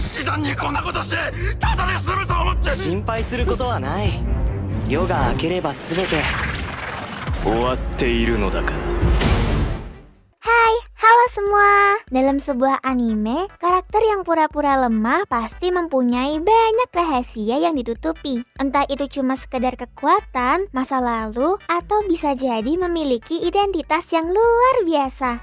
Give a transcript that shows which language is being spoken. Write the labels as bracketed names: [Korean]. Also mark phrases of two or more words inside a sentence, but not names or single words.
[Japanese] 示談にこんなことしてただで済むと思って心配することはない。夜が明ければ全て終わっているのだから。 [Indonesian] Hai, halo semua. Dalam sebuah anime, karakter yang pura-pura lemah pasti mempunyai banyak rahasia yang ditutupi. Entah itu cuma sekedar kekuatan, masa lalu, atau bisa jadi memiliki identitas yang luar biasa.